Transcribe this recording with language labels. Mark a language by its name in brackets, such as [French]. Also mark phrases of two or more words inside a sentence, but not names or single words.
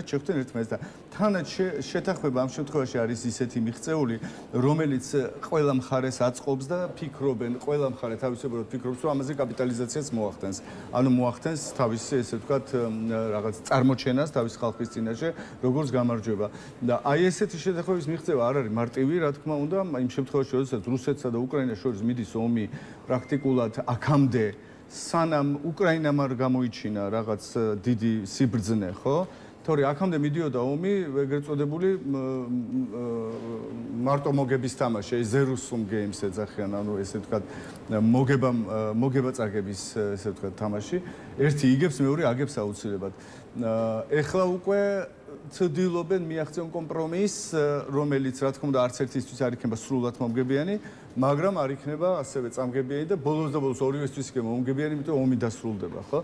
[Georgian] შეხვდნენ ერთმანეთს და თანაც შეთანხმება ამ შემთხვევაში არის ისეთი მიღწეული რომელიც ყველა მხარეს აწყობს და ფიქრობენ ყველა მხარე თავისებურად ფიქრობს რომ ამაზე კაპიტალიზაციას მოახდენს ანუ მოახდენს თავისი ესე ვთქვათ რაღაც წარმოჩენას თავის ხალხის წინაშე როგორც გამარჯვება და აი ესეთი შეთანხმების მიღწევა არ არის მარტივი რა თქმა უნდა იმ შემთხვევაში როდესაც რუსეთსა და უკრაინას შორის მიდის ომი პრაქტიკულად აქამდე სანამ უკრაინამ არ გამოიჩინა რაღაც დიდი სიბრძნე, ხო? თორე აქამდე მიდიოდა ომი, ეგრეთ წოდებული მარტო მოგების თამაში, [English] zero sum games [Georgian] ეძახიან, ანუ ესე ვთქვათ, მოგება წაგების ესე ვთქვათ თამაში. ერთი იგებს, მეორე აგებს აუცილებლად. ეხლა უკვე ცდილობენ მიაღწიონ კომპრომისს, რომელიც რა თქმა უნდა არც ერთისთვის არ იქნება სრულად მომგებიანი, მაგრამ არ იქნება ასევე წამგებიანი და ბოლოს და ბოლოს ორივესთვის იქნება მომგებიანი, იმიტომ ომი დასრულდება, ხო?